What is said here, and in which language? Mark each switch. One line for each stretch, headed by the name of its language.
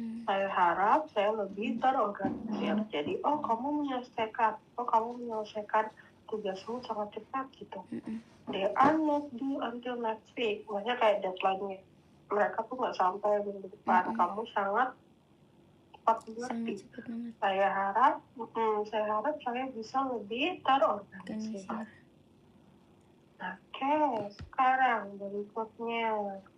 Indonesian: Saya harap saya lebih terorganisir. Jadi, kamu menyelesaikan tugasmu sangat cepat gitu.
English: They are not due until next week.
Indonesian: Maksudnya kayak deadline-nya. Mereka tuh nggak sampai minggu depan. Kamu sangat cepat mengerti. Saya harap saya bisa lebih terorganisir. Oke, sekarang berikutnya.